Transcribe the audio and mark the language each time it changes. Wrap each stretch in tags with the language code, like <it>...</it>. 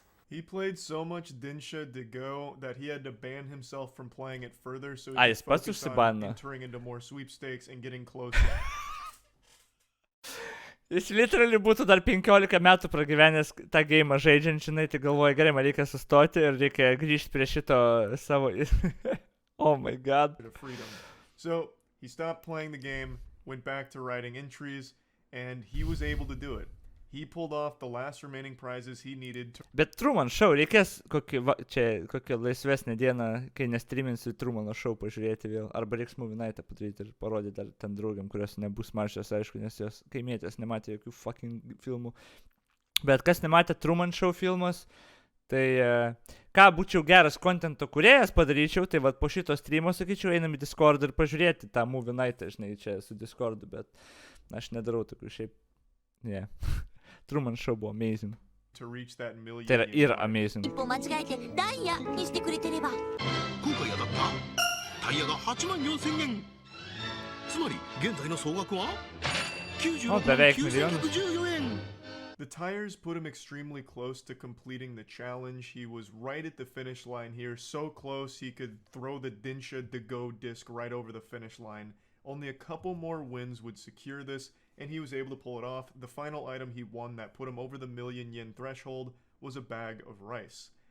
<en>He played so much Densha de Go that he had to ban himself from playing it further so he</en> <lt>Ai,</lt> <en>could</en> <lt>jis pats</lt> <en>focus on</en> <lt>užsibano.</lt> <en>entering into more sweepstakes and getting closer.</en> <lt>Jis literally būtų dar 15 metų pragyvenęs tą geimą žaidžiant, žinai, tai galvoja, gerai, man reikia sustoti ir reikia grįžti prie šito savo...</lt> <en>Oh my god. of freedom. So he stopped playing the game, went back to writing entries, and he was able to do it. He pulled off the last remaining prizes he needed to</en> <lt>Bet Truman Show, reikės kokią laisvesnę dieną, kai nestreaminsiu Trumano Show pažiūrėti vėl. Arba reiks movie night'ą padaryti ir parodyti dar ten draugiam, kurios nebus maršios, aišku, nes jos kaimietės nematė jokių fucking filmų. Bet kas nematė Truman Show filmas, tai ką būčiau geras contento kūrėjas padaryčiau, tai vat po šito streamo, sakyčiau, einam į Discord ir pažiūrėti tą movie night'ą, žinai, čia su Discordu, bet aš nedarau tokių šiaip. Yeah. Truman Show buvo amazing.</lt> <en>to reach that million.</en> <lt>Tai yra amazing.</lt> <ja>一歩間違えてダイヤにしてくれてれば。今回当たったタイヤが8万4000円。つまり現在の総額は96万9114円。</ja> <en>The tires put him extremely close to completing the challenge. He was right at the finish line here, so close he could throw the Densha de Go disc right over the finish line. Only a couple more wins would secure this, and he was able to pull it off. The final item he won that put him over the million yen threshold was a bag of rice.</en>